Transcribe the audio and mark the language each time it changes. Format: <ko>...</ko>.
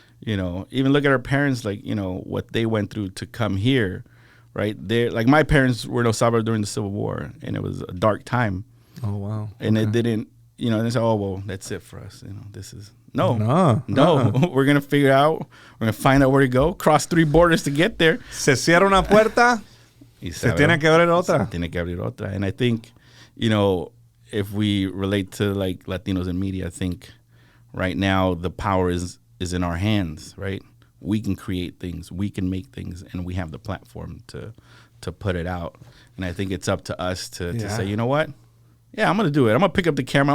<en>Even look at our parents, like, what they went through to come here, right? They're like, my parents were in El Salvador during the Civil War, and it was a dark time. Oh, wow. And it didn't, and they said, oh, well, that's it for us. No. We're going to figure out, we're going to find out where to go, cross 3 borders to get there.</en> <es>Se cierra una puerta, se tiene que abrir otra. Se tiene que abrir otra.</es> <en>And I think, you know, if we relate to like Latinos in media, I think right now the power is in our hands, right? We can create things, we can make things, and we have the platform to put it out. And I think it's up to us to say, you know what? Yeah, I'm gonna do it. I'm gonna pick up the camera.</en>